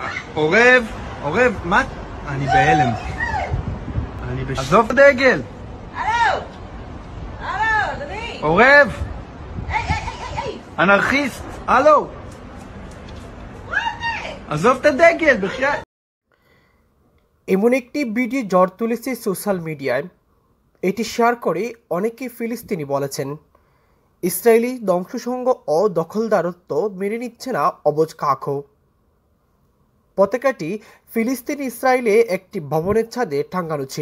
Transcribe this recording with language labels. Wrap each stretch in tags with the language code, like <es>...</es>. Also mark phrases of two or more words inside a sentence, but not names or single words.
<he>עורב, עורב, מה? אני בהלם. עזוב את הדגל. הלו! הלו, אדוני! עורב! היי! אנרכיסט! הלו! עזוב את הדגל, בחייאת!</he> <bn>এমন একটি ভিডিও ঝড় তুলেছে সোশ্যাল মিডিয়ায়। এটি শেয়ার করে অনেকে ফিলিস্তিনি বলেছেন, ইসরায়েলি ধ্বংসসঙ্গ ও দখলদারত্ব মেনে নিচ্ছে না অবুজ কাকও। পতাকাটি ফিলিস্তিনি ইসরায়েলে একটি ভবনের ছাদে টাঙ্গানো ছিল।</bn>